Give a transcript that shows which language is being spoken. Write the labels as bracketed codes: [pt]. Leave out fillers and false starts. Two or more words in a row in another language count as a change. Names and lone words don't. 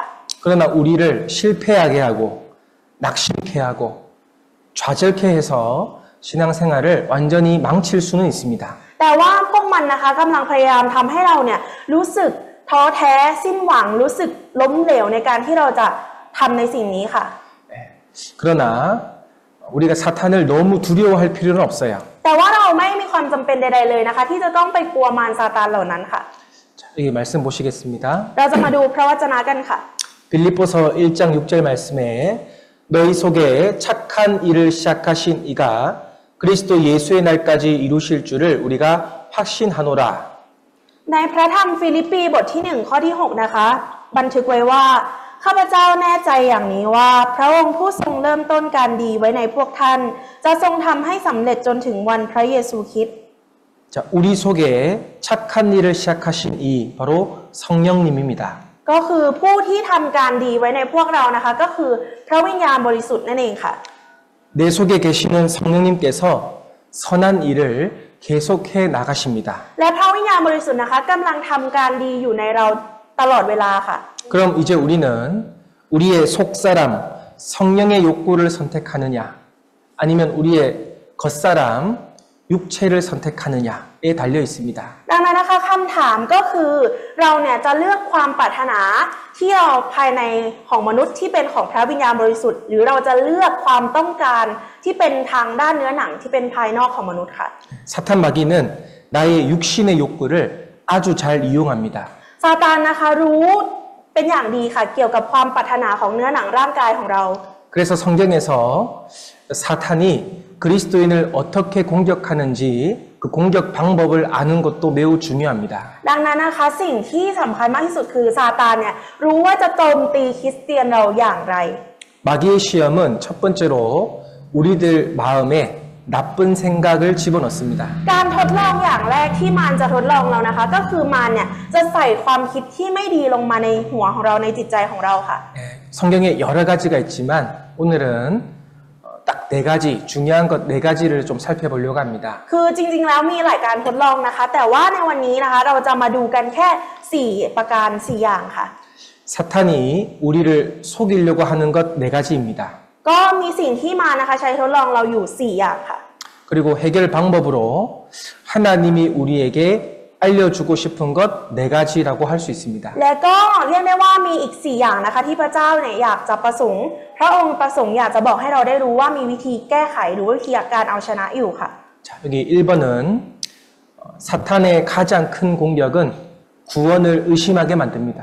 [ko] 그러나 우리를 실패하게 하고 낙심케 하고 좌절케 해서 신앙생활을 완전히 망칠 수는 있습니다. [th] แต่ว่าพวกมันนะคะกำลังพยายามทำให้เราเนี่ยรู้สึกท้อแท้สิ้นหวังรู้สึกล้มเหลวในการที่เราจะทำในสิ่งนี้ค่ะ [ko] 그러나 우리가 사탄을 너무 두려워할 필요는 없어요. [th] แต่ว่าเราไม่มีความจำเป็นใดๆเลยนะคะที่จะต้องไปกลัวมารซาตานเหล่านั้นค่ะ [ko] 자, 여기 말씀 보시겠습니다. [th] เราจะมาดูพระวจนะกันค่ะ [ko] 빌립보서 1장 6절 말씀에 너희 속에 착한 일을 시작하신 이가 그리스도 예수의 날까지 이루실 줄을 우리가 확신하노라. [th] ในพระธรรมฟิลิปปีบทที่1ข้อที่6นะคะบันทึกไว้ว่าข้าพเจ้าแน่ใจอย่างนี้ว่าพระองค์ผู้ทรงเริ่มต้นการดีไว้ในพวกท่านจะทรงทำให้สำเร็จจนถึงวันพระเยซูคริสต์ [ko] 자, 우리 속에 착한 일을 시작하신 이 바로 성령님입니다. [th] ก็คือผู้ที่ทำการดีไว้ในพวกเรานะคะก็คือพระวิญญาณบริสุทธิ์นั่นเองค่ะ [ko] 내 속에 계시는 성령님께서 선한 일을 계속해 나가십니다. [th] และพระวิญญาณบริสุทธิ์นะคะกำลังทำการดีอยู่ในเราตลอดเวลาค่ะ [ko] 그럼 이제 우리는 우리의 속사람 성령의 욕구를 선택하느냐 아니면 우리의 겉사람 육체를 선택하느냐에 달려 있습니다. [th] ดังนั้นนะคะคำถามก็คือเราเนี่ยจะเลือกความปรารถนาที่เราภายในของมนุษย์ที่เป็นของพระวิญญาณบริสุทธิ์หรือเราจะเลือกความต้องการที่เป็นทางด้านเนื้อหนังที่เป็นภายนอกของมนุษย์ค่ะ [ko] 사탄 마귀는 나의 육신의 욕구를 아주 잘 이용합니다. [th] ซาตานนะคะรู้เป็นอย่างดีค่ะเกี่ยวกับความปรารถนาของเนื้อหนังร่างกายของเรา [ko] 그래서 성경에서 사탄이 그리스도인을 어떻게 공격하는지 그 공격 방법을 아는 것도 매우 중요합니다. [th] ดังนั้นนะคะสิ่งที่สำคัญมากที่สุดคือซาตานเนี่ยรู้ว่าจะโจมตีคริสเตียนเราอย่างไร [ko] 마귀의 시험은 첫 번째로 우리들 마음에 나쁜 생각을 집어넣습니다. [th] การทดลองอย่างแรกที่มารจะทดลองเรานะคะก็คือมารเนี่ยจะใส่ความคิดที่ไม่ดีลงมาในหัวของเราในจิตใจของเราค่ะ [ko] 성경에 여러 가지가 있지만 오늘은 딱 네 가지 중요한 것 네 가지를 좀 살펴보려고 합니다. [th] คือจริงๆแล้วมีหลายการทดลองนะคะแต่ว่าในวันนี้นะคะเราจะมาดูกันแค่4ประการ4อย่างค่ะ [ko] 사탄이 우리를 속이려고 하는 것 네 가지입니다. [th] ก็มีสิ่งที่มานะคะใช้ทดลองเราอยู่4อย่างค่ะ [ko] 그리고 해결 방법으로 하나님이 우리에게 알려주고 싶은 것 네 가지라고 할 수 있습니다. [th] และก็เรียกได้ว่ามีอีก4อย่างนะคะที่พระเจ้าเนี่ยอยากจะประสงค์พระองค์ประสงค์อยากจะบอกให้เราได้รู้ว่ามีวิธีแก้ไขหรือวิธีการเอาชนะอยู่ค่ะ [ko] 자, 여기 1번은 사탄의 가장 큰 공격은 구원을 의심하게 만듭니다.